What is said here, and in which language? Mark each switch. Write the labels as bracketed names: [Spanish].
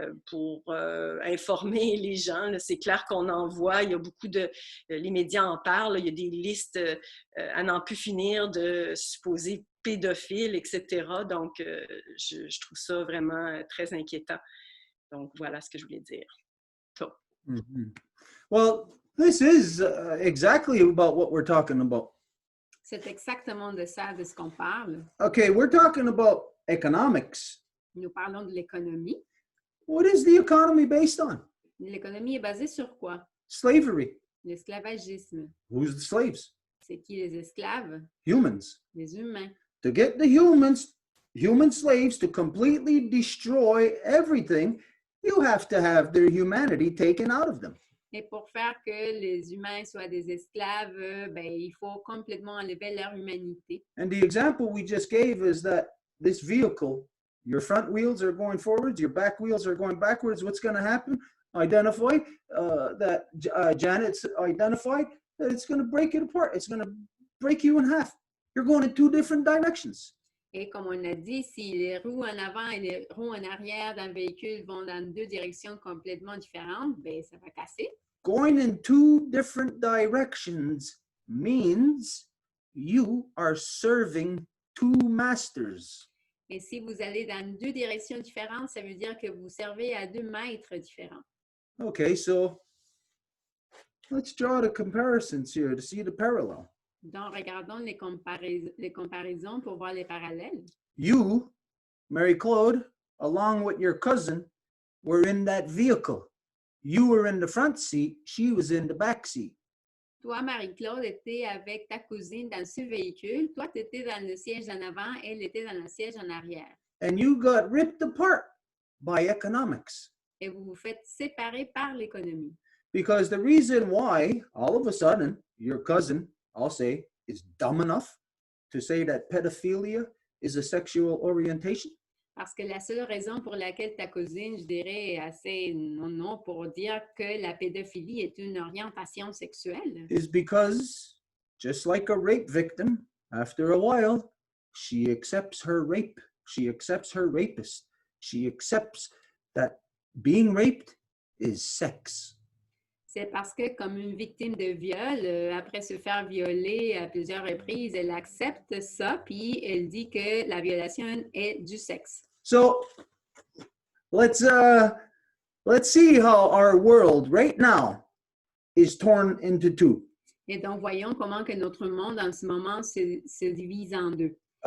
[French] pour informer les gens. C'est clair qu'on en voit, il y a beaucoup de... les médias en parlent, il y a des listes à n'en plus finir de supposés pédophiles, etc. Donc, je trouve ça vraiment très inquiétant. Donc, voilà ce que je voulais dire. [English] So. Mm-hmm. Well, this is exactly about what we're talking about. [French] C'est exactement de ça, de ce qu'on parle. [English] Okay, we're talking about economics. [French] Nous parlons de l'économie. [English] What is the economy based on? [French] L'économie est basée sur quoi? [English] Slavery. [French] L'esclavagisme. [English] Who's the slaves? [French] C'est qui les esclaves? [English] Humans. [French] Les humains. [English] To get the human slaves to completely destroy everything, you have to have their humanity taken out of them. [French] Et pour faire que les humains soient des esclaves, ben, il faut complètement enlever leur humanité. [English] And the example we just gave is that this vehicle, your front wheels are going forwards, your back wheels are going backwards. What's going to happen? Identify that Janet's identified that it's going to break it apart. It's going to break you in half. You're going in two different directions. [French] Et comme on a dit, si les roues en avant et les roues en arrière d'un véhicule vont dans deux directions complètement différentes, ben, ça va casser. [English] Going in two different directions means you are serving two masters. [French] Et si vous allez dans deux directions différentes, ça veut dire que vous servez à deux maîtres différents. [English] Okay, so let's draw the comparisons here to see the parallel. [French] Donc, regardons les comparaisons pour voir les parallèles. [English] You, Mary Claude, along with your cousin, were in that vehicle. You were in the front seat, she was in the back seat. [French] Toi, Marie-Claude, étais avec ta cousine dans ce véhicule. Toi, tu étais dans le siège en avant, elle était dans le siège en arrière. [English] And you got ripped apart by economics. [French] Et vous vous faites séparer par l'économie. [English] Because the reason why, all of a sudden, your cousin, I'll say, is dumb enough to say that pedophilia is a sexual orientation. [French] Parce que la seule raison pour laquelle ta cousine, je dirais, est assez non pour dire que la pédophilie est une orientation sexuelle. [English] Is because, just like a rape victim, after a while, she accepts her rape. She accepts her rapist. She accepts that being raped is sex. [French] C'est parce que, comme une victime de viol, après se faire violer à plusieurs reprises, elle accepte ça, puis elle dit que la violation est du sexe. [English] So let's see how our world right now is torn into two. [French] Et donc, voyons comment que notre monde en ce moment se divise en deux.